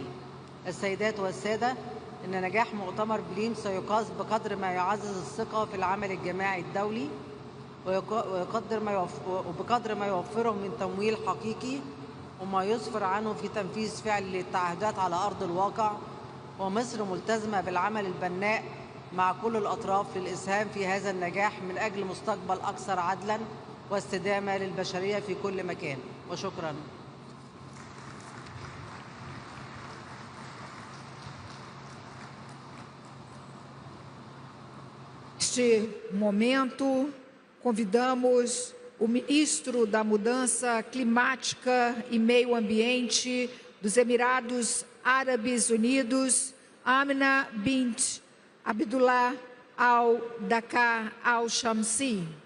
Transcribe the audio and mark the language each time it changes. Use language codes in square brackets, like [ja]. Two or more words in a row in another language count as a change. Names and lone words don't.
[ar] السيدات والسادة، إن نجاح مؤتمر بليم سيقاس بقدر ما يعزز الثقة في العمل الجماعي الدولي، وبقدر ما يوفره من تمويل حقيقي، وما يسفر عنه في تنفيذ فعلي للتعهدات على أرض الواقع. ومصر ملتزمة بالعمل البناء مع كل الأطراف للإسهام في هذا النجاح من أجل مستقبل أكثر عدلاً واستدامة للبشرية في كل مكان. وشكراً. [pt] Neste momento, convidamos o ministro da Mudança Climática e Meio Ambiente dos Emirados Árabes Unidos, Amina bint Abdullah al-Dakar al-Shamsi.